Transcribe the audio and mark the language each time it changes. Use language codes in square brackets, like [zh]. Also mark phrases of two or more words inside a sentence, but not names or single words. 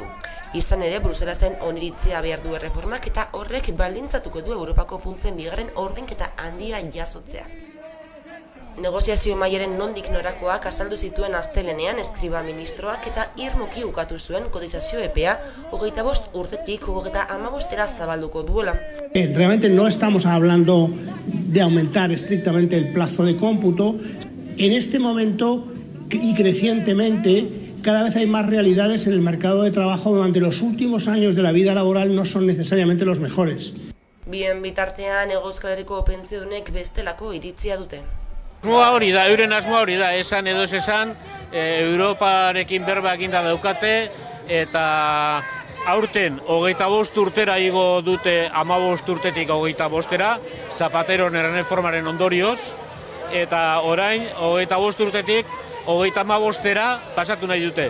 [eu] Izan ere, Bruselasen oniritzea behar du erreformak eta horrek baldintzatuko du Europako funtsen bigarren ordainketa handia jasotzea. Negoziazio mailaren nondik norakoak azaldu zituen astelenean eskriba ministroak eta irmoki ukatu zuen kotizazio epea 25 urtetik 35era zabalduko duela. [es] Realmente no estamos hablando de aumentar estrictamente el plazo de cómputo. En este momento y crecientemente cada vez hay más realidades en el mercado de trabajo durante los últimos años de la vida laboral no son necesariamente los mejores. [eu] Bien bitartean Euskal Herriko pentsiodunek bestelako iritzia dute. Asmoa hori da, euren asmoa hori da, esan edo ez esan, Europarekin berba eginda daukate, eta aurten 25 urtera igo dute 15 urtetik 25era, Zapateron erreformaren ondorioz, eta orain 25 urtetik 35era pasatu nahi dute.